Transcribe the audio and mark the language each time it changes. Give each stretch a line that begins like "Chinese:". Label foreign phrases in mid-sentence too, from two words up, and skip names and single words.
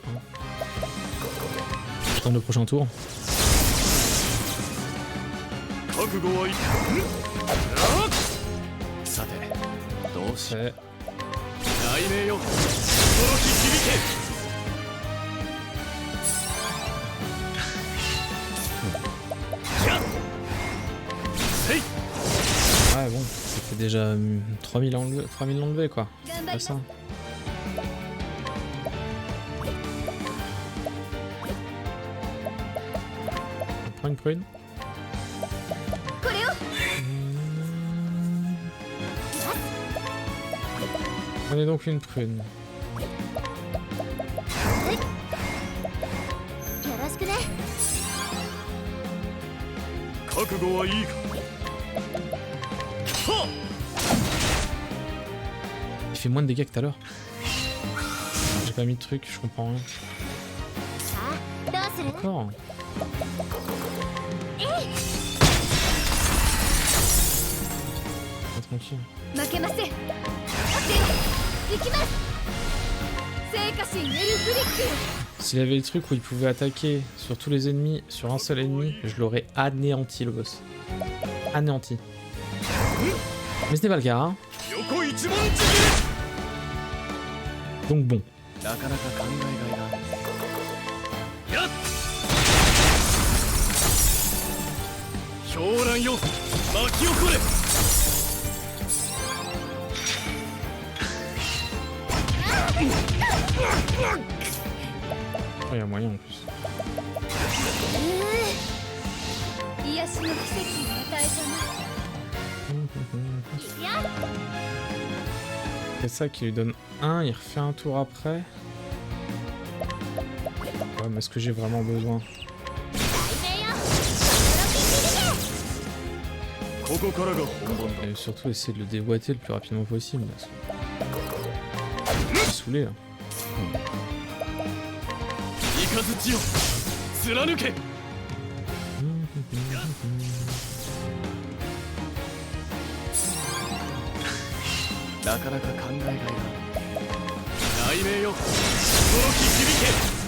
French: J'attends le prochain tour.
Japanese: 覚悟はいさてどうしよう。
French: Ouais.
Japanese: 雷鳴よ驚き響け。じゃせい。
French: Ouais, bon, ça fait déjà 3000 enlevés quoi. C'est pas ça. On prend une prune.
Japanese: これを
French: Prenez donc une prune.
Japanese: よろしくね。覚悟はいいか。はっ。
French: Il fait moins de dégâts que tout à l'heure. J'ai pas mis de truc, je comprends rien.
Japanese: さあどうする？
French: D'accord. Pas tranquille.
Japanese: 負けません。では行きます。聖火神エルフリック。
French: S'il avait le truc où il pouvait attaquer sur tous les ennemis, sur un seul ennemi, je l'aurais anéanti le boss. Anéanti. Mais ce n'est pas le cas, hein.
Japanese: 横一文字切り。
French: Donc bon.
Japanese: なかなか考えがいがある。やっ。狂乱よ巻き起これ。
French: Oh, il y a moyen en plus.
Japanese: 癒しの奇跡を与えたな。いくよ。
French: C'est ça qui lui donne 1, il refait un tour après. Ouais, mais est-ce que j'ai vraiment besoin?
Japanese: 雷鳴よ驚き響け。ここからが本番だ。
French: Et surtout essayer de le déboîter le plus rapidement possible. Parce que... Je suis saoulé là.
Japanese: 雷よ貫け。なかなか考えがいがある。雷鳴よ驚き響け。